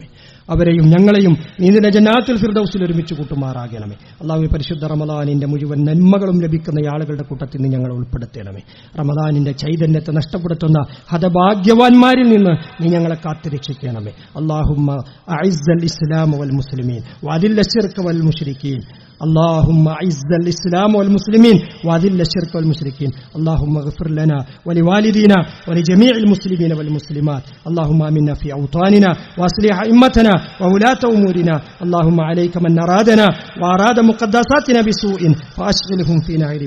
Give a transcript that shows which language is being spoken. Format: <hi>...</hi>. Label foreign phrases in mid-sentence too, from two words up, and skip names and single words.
<ml>അവരെയും ഞങ്ങളെയും നീ നിന്റെ ജന്നാത്തുൽ ഫിർദൗസിൽ ഒരുമിച്ച് കൂട്ടുമാറാകണമേ. അല്ലാഹുവേ, പരിശുദ്ധ റമദാനിന്റെ മുഴുവൻ നന്മകളും ലഭിക്കുന്ന ആളുകളുടെ കൂട്ടത്തിൽ നീ ഞങ്ങളെ ഉൾപ്പെടുത്തണമേ. റമദാനിന്റെ ചൈതന്യത്തെ നഷ്ടപ്പെടുത്തുന്ന ഹതഭാഗ്യവാന്മാരിൽ നിന്ന് നീ ഞങ്ങളെ കാത്തുരക്ഷിക്കണമേ.</ml> <ar>اللهم أعز الإسلام والمسلمين وأذل الشرك والمشركين. اللهم أعز الإسلام والمسلمين وأذل الشرك والمشركين. اللهم اغفر لنا ولوالدينا ولجميع المسلمين والمسلمات. اللهم آمنا في أوطاننا وأصلح أئمتنا وولاة أمورنا. اللهم عليك من أرادنا وأراد مقدساتنا بسوء فأشغلهم في نعيم.</ar>